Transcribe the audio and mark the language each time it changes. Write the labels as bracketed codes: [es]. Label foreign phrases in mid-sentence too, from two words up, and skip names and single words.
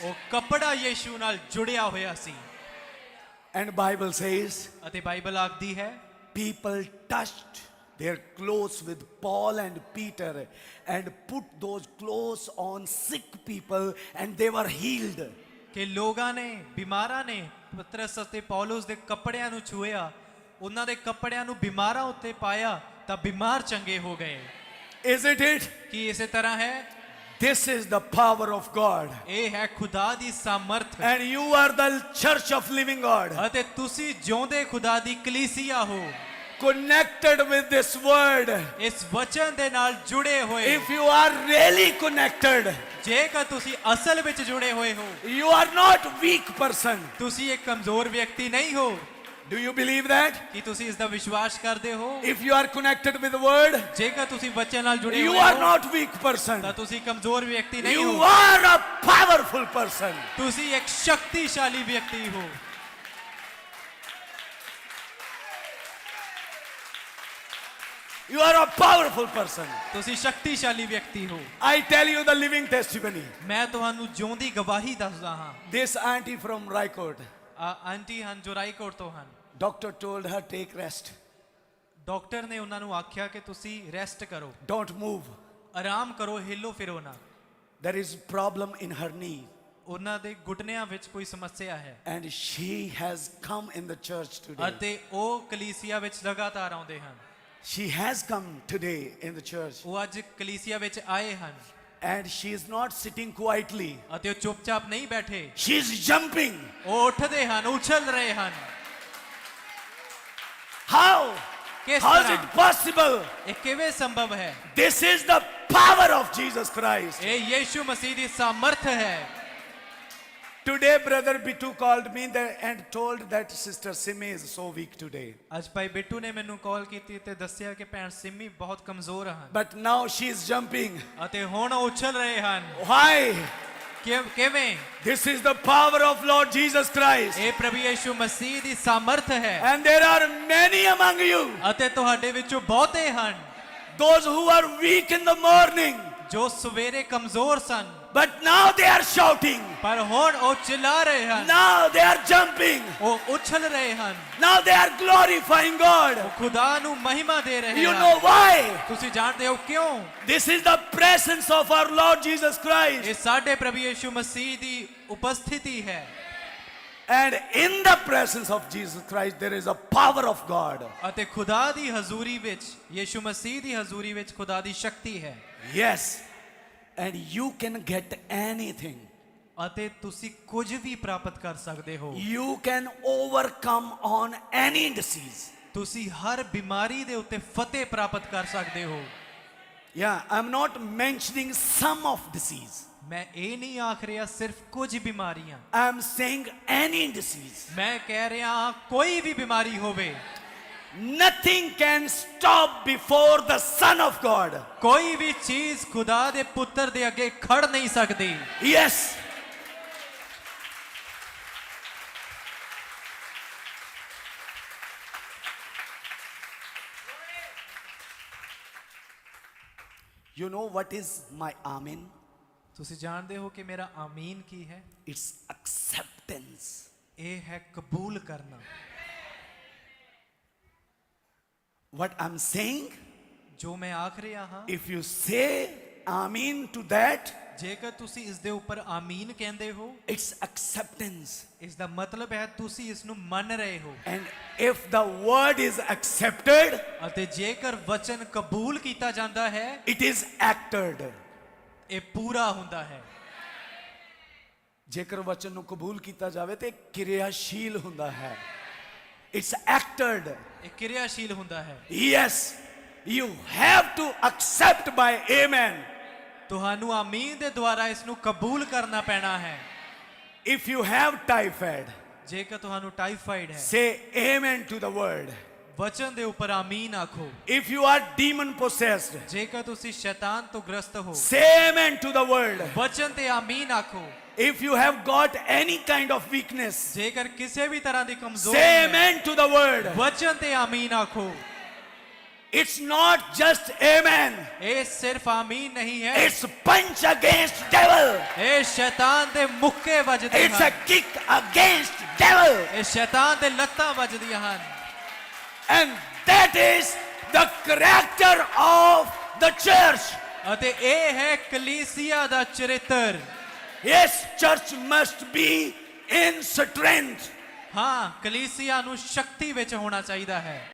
[pa] ਉਹ ਕੱਪੜਾ ਯੀਸ਼ੂ ਨਾਲ ਜੁੜਿਆ ਹੋਇਆ ਸੀ। [en] And Bible says, [pa] ਅਤੇ ਬਾਈਬਲ ਆਖਦੀ ਹੈ [en] people touched their clothes with Paul and Peter and put those clothes on sick people and they were healed. [pa] ਕਿ ਲੋਕਾਂ ਨੇ ਬਿਮਾਰਾਂ ਨੇ ਪਤਰਸ ਅਤੇ ਪੌਲਸ ਦੇ ਕੱਪੜਿਆਂ ਨੂੰ ਛੂਇਆ, ਉਹਨਾਂ ਦੇ ਕੱਪੜਿਆਂ ਨੂੰ ਬਿਮਾਰਾਂ ਉੱਤੇ ਪਾਇਆ ਤਾਂ ਬਿਮਾਰ ਚੰਗੇ ਹੋ ਗਏ। [en] Is it it? [pa] ਕੀ ਇਸੇ ਤਰ੍ਹਾਂ ਹੈ? [en] This is the power of God. [pa] ਇਹ ਹੈ ਖੁਦਾ ਦੀ ਸਾਮਰਥ। [en] And you are the church of living God. [pa] ਅਤੇ ਤੁਸੀਂ ਜਿਉਂਦੇ ਖੁਦਾ ਦੀ ਕਲੀਸਿਆ ਹੋ, [en] Connected with this word. [pa] ਇਸ ਵਚਨ ਦੇ ਨਾਲ ਜੁੜੇ ਹੋਏ। [en] If you are really connected, [pa] ਜੇਕਰ ਤੁਸੀਂ ਅਸਲ ਵਿੱਚ ਜੁੜੇ ਹੋਏ ਹੋ, [en] you are not weak person. [pa] ਤੁਸੀਂ ਇੱਕ ਕਮਜ਼ੋਰ ਵਿਅਕਤੀ ਨਹੀਂ ਹੋ। [en] Do you believe that? [pa] ਕੀ ਤੁਸੀਂ ਇਸ ਦਾ ਵਿਸ਼ਵਾਸ ਕਰਦੇ ਹੋ? [en] If you are connected with the word, [pa] ਜੇਕਰ ਤੁਸੀਂ ਵਚਨ ਨਾਲ ਜੁੜੇ [en] you [pa] ਹੋਏ [en] are [pa] ਹੋ [en] not weak person. [pa] ਤਾਂ ਤੁਸੀਂ ਕਮਜ਼ੋਰ ਵਿਅਕਤੀ ਨਹੀਂ [en] You [pa] ਹੋ। [en] are a powerful person. [pa] ਤੁਸੀਂ ਇੱਕ ਸ਼ਕਤੀਸ਼ਾਲੀ ਵਿਅਕਤੀ ਹੋ। [en] You are a powerful person. [pa] ਤੁਸੀਂ ਸ਼ਕਤੀਸ਼ਾਲੀ ਵਿਅਕਤੀ ਹੋ। [en] I tell you the living testimony. [pa] ਮੈਂ ਤੁਹਾਨੂੰ ਜਿਉਂਦੀ ਗਵਾਹੀ ਦੱਸਦਾ ਹਾਂ। [en] This auntie from Raikot, [pa] ਆਂਟੀ ਹਨ ਜੋ ਰਾਈਕੋਟ ਤੋਂ ਹਨ। [en] doctor told her take rest. [pa] ਡਾਕਟਰ ਨੇ ਉਹਨਾਂ ਨੂੰ ਆਖਿਆ ਕਿ ਤੁਸੀਂ ਰੈਸਟ ਕਰੋ, [en] Don't move. [pa] ਆਰਾਮ ਕਰੋ, ਹਿੱਲੋ ਫਿਰੋ ਨਾ। [en] There is problem in her knee. [pa] ਉਹਨਾਂ ਦੇ ਘੁਟਨਿਆਂ ਵਿੱਚ ਕੋਈ ਸਮੱਸਿਆ ਹੈ [en] And she has come in the church today. [pa] ਅਤੇ ਉਹ ਕਲੀਸਿਆ ਵਿੱਚ ਲਗਾਤਾਰ ਆਉਂਦੇ ਹਨ। [en] She has come today in the church. [pa] ਉਹ ਅੱਜ ਕਲੀਸਿਆ ਵਿੱਚ ਆਏ ਹਨ [en] And she is not sitting quietly. [pa] ਅਤੇ ਉਹ ਚੁੱਪਚਾਪ ਨਹੀਂ ਬੈਠੇ, [en] She is jumping. [pa] ਉਹ ਉੱਠਦੇ ਹਨ, ਉਛਲ ਰਹੇ ਹਨ। [en] How? [pa] ਕਿਸ [en] How is [pa] ਤਰ੍ਹਾਂ? [en] it possible? [pa] ਇਹ ਕਿਵੇਂ ਸੰਭਵ ਹੈ? [en] This is the power of Jesus Christ. [pa] ਇਹ ਯੀਸ਼ੂ ਮਸੀਹ ਦੀ ਸਾਮਰਥ ਹੈ। [en] Today, Brother Bittu called me and told that Sister Simi is so weak today. [pa] ਅੱਜ ਭਾਈ ਬਿੱਟੂ ਨੇ ਮੈਨੂੰ ਕਾਲ ਕੀਤੀ ਤੇ ਦੱਸਿਆ ਕਿ ਭੈਣ ਸਿੰਮੀ ਬਹੁਤ ਕਮਜ਼ੋਰ ਹਨ [en] But now she is jumping. [pa] ਅਤੇ ਹੁਣ ਉਹ ਉਛਲ ਰਹੇ ਹਨ। [en] Why? [pa] ਕਿਵੇਂ? [en] This is the power of Lord Jesus Christ. [pa] ਇਹ ਪ੍ਰਭੂ ਯੀਸ਼ੂ ਮਸੀਹ ਦੀ ਸਾਮਰਥ ਹੈ। [en] And there are many among you, [pa] ਅਤੇ ਤੁਹਾਡੇ ਵਿੱਚੋਂ ਬਹੁਤੇ ਹਨ [en] those who are weak in the morning. [pa] ਜੋ ਸਵੇਰੇ ਕਮਜ਼ੋਰ ਸਨ, [en] But now they are shouting. [pa] ਪਰ ਹੁਣ ਉਹ ਚਿल्ला ਰਹੇ ਹਨ, [en] Now they are jumping. [pa] ਉਹ ਉਛਲ ਰਹੇ ਹਨ, [en] Now they are glorifying God. [pa] ਉਹ ਖੁਦਾ ਨੂੰ ਮਹਿਮਾ ਦੇ ਰਹੇ [en] You [pa] ਹਨ। [en] know why? [pa] ਤੁਸੀਂ ਜਾਣਦੇ ਹੋ ਕਿਉਂ? [en] This is the presence of our Lord Jesus Christ. [pa] ਇਹ ਸਾਡੇ ਪ੍ਰਭੂ ਯਿਸੂ ਮਸੀਹ ਦੀ ਉਪਸਥਿਤੀ ਹੈ, [en] And in the presence of Jesus Christ, there is a power of God. [pa] ਅਤੇ ਖੁਦਾ ਦੀ ਹਜ਼ੂਰੀ ਵਿੱਚ, ਯਿਸੂ ਮਸੀਹ ਦੀ ਹਜ਼ੂਰੀ ਵਿੱਚ ਖੁਦਾ ਦੀ ਸ਼ਕਤੀ ਹੈ। [en] Yes. And you can get anything. [pa] ਅਤੇ ਤੁਸੀਂ ਕੁਝ ਵੀ ਪ੍ਰਾਪਤ ਕਰ ਸਕਦੇ ਹੋ। [en] You can overcome on any disease. [pa] ਤੁਸੀਂ ਹਰ ਬਿਮਾਰੀ ਦੇ ਉੱਤੇ ਫਤਿਹ ਪ੍ਰਾਪਤ ਕਰ ਸਕਦੇ ਹੋ। [en] Yeah, I'm not mentioning some of disease. [pa] ਮੈਂ ਇਹ ਨਹੀਂ ਆਖ ਰਿਹਾ ਸਿਰਫ ਕੁਝ ਬਿਮਾਰੀਆਂ, [en] I'm saying any disease. [pa] ਮੈਂ ਕਹਿ ਰਿਹਾ ਹਾਂ ਕੋਈ ਵੀ ਬਿਮਾਰੀ ਹੋਵੇ, [en] Nothing can stop before the Son of God. [pa] ਕੋਈ ਵੀ ਚੀਜ਼ ਖੁਦਾ ਦੇ ਪੁੱਤਰ ਦੇ ਅੱਗੇ ਖੜ ਨਹੀਂ ਸਕਦੀ। [en] Yes. You know what is my amen? [pa] ਤੁਸੀਂ ਜਾਣਦੇ ਹੋ ਕਿ ਮੇਰਾ ਆਮੀਨ ਕੀ ਹੈ? [en] It's acceptance. [pa] ਇਹ ਹੈ ਕਬੂਲ ਕਰਨਾ। [en] What I'm saying, [pa] ਜੋ ਮੈਂ ਆਖ ਰਿਹਾ ਹਾਂ, [en] if you say amen to that, [pa] ਜੇਕਰ ਤੁਸੀਂ ਇਸ ਦੇ ਉੱਪਰ ਆਮੀਨ ਕਹਿੰਦੇ ਹੋ, [en] it's acceptance. [pa] ਇਸ ਦਾ ਮਤਲਬ ਹੈ ਤੁਸੀਂ ਇਸ ਨੂੰ ਮੰਨ ਰਹੇ ਹੋ। [en] And if the word is accepted, [pa] ਅਤੇ ਜੇਕਰ ਵਚਨ ਕਬੂਲ ਕੀਤਾ ਜਾਂਦਾ ਹੈ, [en] it is acted. [pa] ਇਹ ਪੂਰਾ ਹੁੰਦਾ ਹੈ। ਜੇਕਰ ਵਚਨ ਨੂੰ ਕਬੂਲ ਕੀਤਾ ਜਾਵੇ ਤੇ ਕਿਰਿਆਸ਼ੀਲ ਹੁੰਦਾ ਹੈ। [en] It's acted. [pa] ਇਹ ਕਿਰਿਆਸ਼ੀਲ ਹੁੰਦਾ ਹੈ। [en] Yes, you have to accept by amen. [pa] ਤੁਹਾਨੂੰ ਆਮੀਨ ਦੇ ਦੁਆਰਾ ਇਸ ਨੂੰ ਕਬੂਲ ਕਰਨਾ ਪੈਣਾ ਹੈ। [en] If you have typhoid, [pa] ਜੇਕਰ ਤੁਹਾਨੂੰ ਟਾਈਫਾਈਡ ਹੈ, [en] say amen to the word. [pa] ਵਚਨ ਦੇ ਉੱਪਰ ਆਮੀਨ ਆਖੋ। [en] If you are demon possessed, [pa] ਜੇਕਰ ਤੁਸੀਂ ਸ਼ੈਤਾਨ ਤੋਂ ਗ੍ਰਸਤ ਹੋ, [en] say amen to the word. [pa] ਵਚਨ ਤੇ ਆਮੀਨ ਆਖੋ। [en] If you have got any kind of weakness, [pa] ਜੇਕਰ ਕਿਸੇ ਵੀ ਤਰ੍ਹਾਂ ਦੀ ਕਮਜ਼ੋਰੀ [en] say [pa] ਹੈ, [en] amen to the word. [pa] ਵਚਨ ਤੇ ਆਮੀਨ ਆਖੋ। [en] It's not just amen. [pa] ਇਹ ਸਿਰਫ ਆਮੀਨ ਨਹੀਂ ਹੈ, [en] It's punch against devil. [pa] ਇਹ ਸ਼ੈਤਾਨ ਦੇ ਮੁੱਕੇ ਵੱਜਦੇ [en] It's a [pa] ਹਨ। [en] kick against devil. [pa] ਇਹ ਸ਼ੈਤਾਨ ਦੇ ਲੱਤਾਂ ਵੱਜਦੀਆਂ ਹਨ। [en] And that is the character of the church. [pa] ਅਤੇ ਇਹ ਹੈ ਕਲੀਸਿਆ ਦਾ ਚਰਿੱਤਰ। [en] Yes, church must be in strength. [pa] ਹਾਂ, ਕਲੀਸਿਆ ਨੂੰ ਸ਼ਕਤੀ ਵਿੱਚ ਹੋਣਾ ਚਾਹੀਦਾ ਹੈ।